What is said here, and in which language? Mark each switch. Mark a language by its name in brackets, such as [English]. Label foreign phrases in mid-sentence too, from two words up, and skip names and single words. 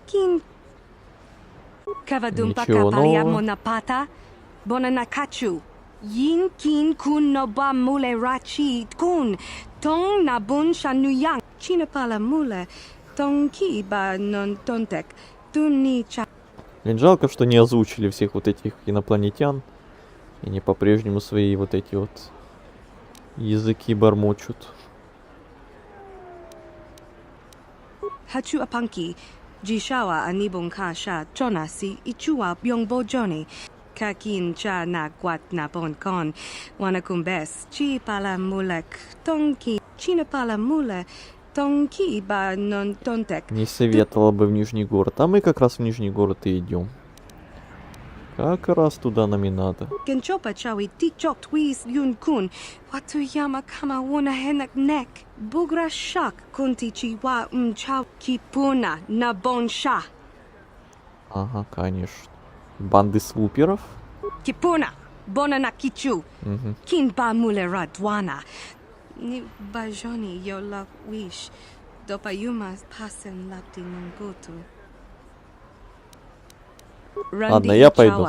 [Russian] Ничего нового. Yin kin kun no ba mule rachi kun. Tong na bun shan nu yang. China pala mule. Tong ki ba non тонтек. Тун ни ча. Блин, жалко, что не озвучили всех вот этих инопланетян. И они по-прежнему свои вот эти вот языки бормочут. Hachu apanki. Jishawa anibong ka sha chona si ichua byongbo joni. Kakin cha na guat na bon kon. Wanakumbes. Chi pala mulek. Tongki. China pala mule. Тонки ба нон тонтек. Не советовала бы в Нижний город. А мы как раз в Нижний город и идем. Как раз туда нам и надо. Genchopa chawi tichok twis yun kun. Watu yama kama wona henak nek. Bugra shak kunti chiwa chaw kipuna на бонша. Ага, конечно. Банды свуперов. Кипуна. Бона на кичу. Угу. Кин ба муле радwana. Ni bajoni yo love wish. Допаюма пасен лапти мангуту. Ладно, я пойду.